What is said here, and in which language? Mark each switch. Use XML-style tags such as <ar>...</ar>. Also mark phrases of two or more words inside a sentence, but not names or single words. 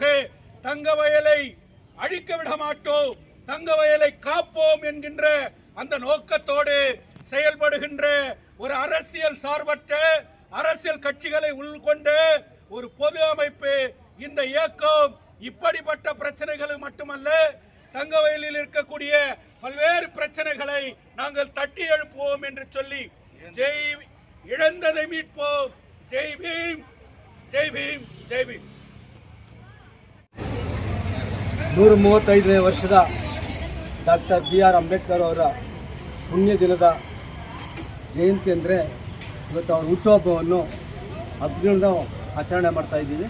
<ta>தங்க வயலை அழிக்க விட மாட்டோம், தங்க வயலை காப்போம் என்கின்ற அந்த நோக்கத்தோடு செயல்படுகின்ற ஒரு அரசியல் சார்பற்ற அரசியல் கட்சிகளை உள்கொண்ட ஒரு பொது அமைப்பு இந்த இயக்கம். இப்படிப்பட்ட பிரச்சனைகள் மட்டுமல்ல, தங்கவயலில் இருக்கக்கூடிய பல்வேறு பிரச்சனைகளை நாங்கள் தட்டி எழுப்புவோம் என்று சொல்லி ஜெய் இழந்ததை மீட்போம். ஜெய் பீம்,</ta> <kn>ಜೈ ಭೀಮ್, ಜೈ ಭೀಮ್. 135ನೇ ವರ್ಷದ ಡಾಕ್ಟರ್ BR ಅಂಬೇಡ್ಕರ್ ಅವರ ಪುಣ್ಯ ದಿನದ ಜಯಂತಿ ಅಂದರೆ ಇವತ್ತು ಅವ್ರ ಹುಟ್ಟುಹಬ್ಬವನ್ನು ಹಬ್ಬದಿಂದ ಆಚರಣೆ ಮಾಡ್ತಾ ಇದ್ದೀವಿ.</kn>